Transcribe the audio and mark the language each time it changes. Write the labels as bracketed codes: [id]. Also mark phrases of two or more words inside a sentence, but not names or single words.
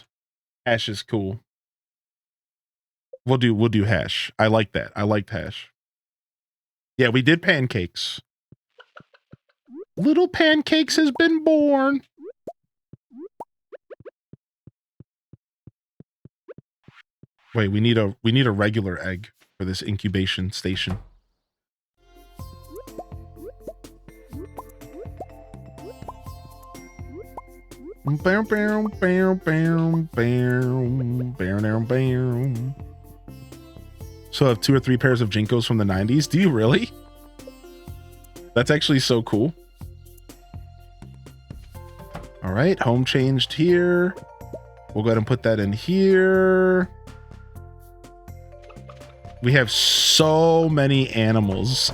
[en] Hash is cool. We'll do hash. I like that. I liked hash. Yeah, we did pancakes. Little Pancakes has been born. Wait, we need a regular egg for this incubation station. Bam, bam, bam, bam, bam, bam, bam. So I have 2 or 3 pairs of Jinkos from the 90s. Do you really? That's actually so cool. All right, home changed here. We'll go ahead and put that in here. We have so many animals.